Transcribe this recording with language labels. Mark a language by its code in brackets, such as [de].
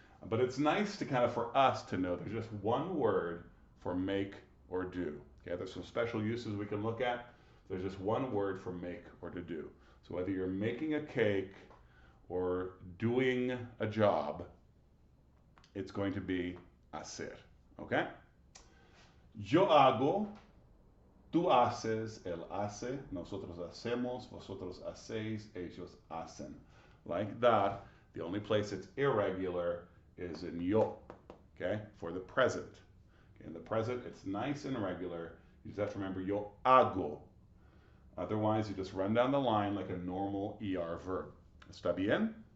[en] But it's nice to kind of, for us to know there's just one word for make or do. Okay, there's some special uses we can look at. There's just one word for make or to do. So whether you're making a cake or doing a job, it's going to be hacer. Okay? [es] Yo hago, tú haces, él hace, nosotros hacemos, vosotros hacéis, ellos hacen. [en] Like that, the only place it's irregular is in yo, okay, for the present. Okay, in the present, it's nice and regular. You just have to remember yo hago. Otherwise, you just run down the line like a normal ER verb. [es] ¿Está bien?